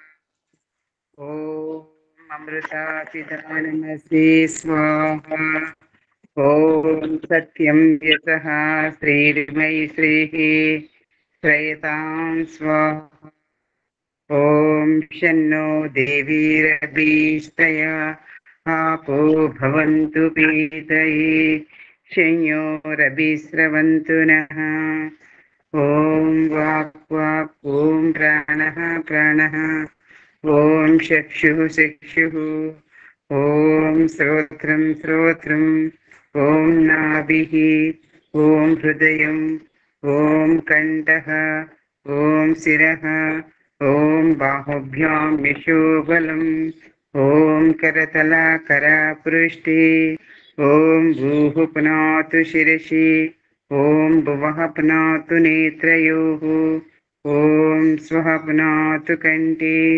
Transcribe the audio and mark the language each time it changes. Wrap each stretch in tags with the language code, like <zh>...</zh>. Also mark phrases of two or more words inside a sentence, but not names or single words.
<sa>ओं अमृतापिदानमसि स्वाह. ओं सत्यं यतः श्रीर्मयि श्रीः श्रयतां स्वाह. ओं शन्नो देवीरभीष्टया आपो भवन्तु पीतये शंयोरभिस्रवन्तु नः. ॐ वाक् वाक् ॐ प्राणः प्राणः ॐ चक्षुः चक्षुः ॐ श्रोत्रं श्रोत्रम् ॐ नाभिः ॐ हृदयम् ॐ कण्ठः ॐ शिरः ॐ बाहुभ्यां यशोबलम् ॐ करतलाकरापृष्ठे ॐ भूः पुनातु शिरसि ॐ भुवः पुनातु नेत्रयोः ॐ स्वः पुनातु कण्ठे</sa>